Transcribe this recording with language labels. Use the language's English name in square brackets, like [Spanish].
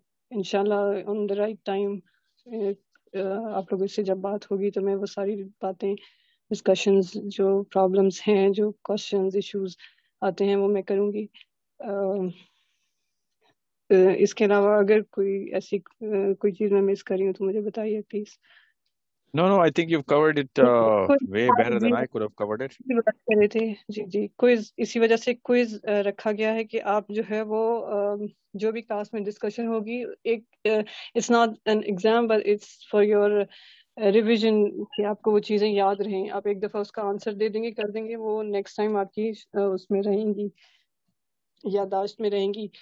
[Urdu] انشاءاللہ آن the right time آپ لوگوں سے جب بات ہوگی تو میں وہ ساری باتیں, ڈسکشنز, جو پرابلمس ہیں, جو کوشچنز ایشوز آتے ہیں وہ میں کروں گی. اس کے علاوہ اگر کوئی ایسی کوئی چیز میں مس کر رہی ہوں تو مجھے بتائیے please. [English] No, I think you've covered it way better than I could have covered it. [Urdu] بات کر رہے تھے جی کوئز, اسی وجہ سے کوئز رکھا گیا ہے کہ آپ جو ہے وہ جو بھی کلاس میں ڈسکشن ہوگی, ایک [English] it's not an exam but it's for your revision, [Urdu] کہ آپ کو وہ چیزیں یاد رہیں. آپ ایک دفعہ اس کا آنسر دے دیں گے, کر دیں گے, وہ نیکسٹ ٹائم آپ کی اس میں رہیں گی, یادداشت میں رہیں گی.